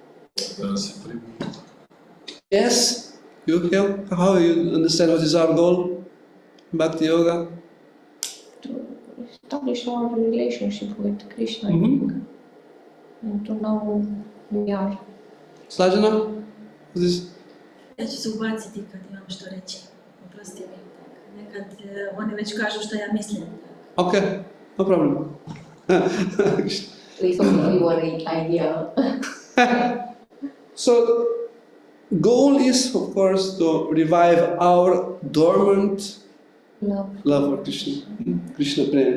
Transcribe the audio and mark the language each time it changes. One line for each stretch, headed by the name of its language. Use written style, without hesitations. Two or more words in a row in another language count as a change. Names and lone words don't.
English: Yes, how you understand what is our goal? Bhakti Yoga. To establish our relationship with Krishna, I think, and to know who we are.
Croatian: Slađana? Ja ću se ubaciti kad imam što reći. Oprosti mi. Nekad oni već kažu što ja mislim.
English: Okay, no problem. Please give your idea. So, goal is, of course, to revive our dormant love for Krishna. Krishna Prem.